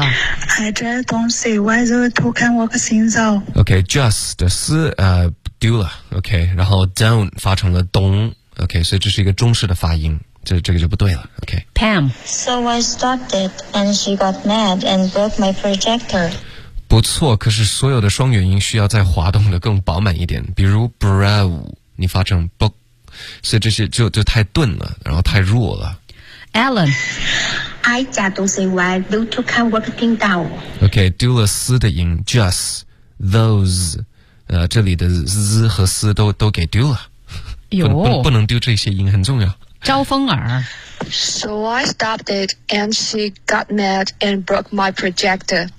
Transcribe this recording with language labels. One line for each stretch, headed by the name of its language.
English: I just don't see why the two can work things out
Chinese: OK just 是、丢了 OK 然后 don't 发成了 don't OK 所以这是一个中式的发音这个就不对了 OK
English: Pam So I stopped it and she got mad and broke my projector
Chinese: 不错可是所有的双元音需要再滑动的更饱满一点比如 bro 你发成 book所以这些就太钝了然后太弱了
English: Alan I just don't see why those two can work things out
Chinese: OK 丢了丝的音 just those 这里的 z 和丝都给丢了有不能丢这些音很重要招风耳
English: So I stopped it and she got mad and broke my projector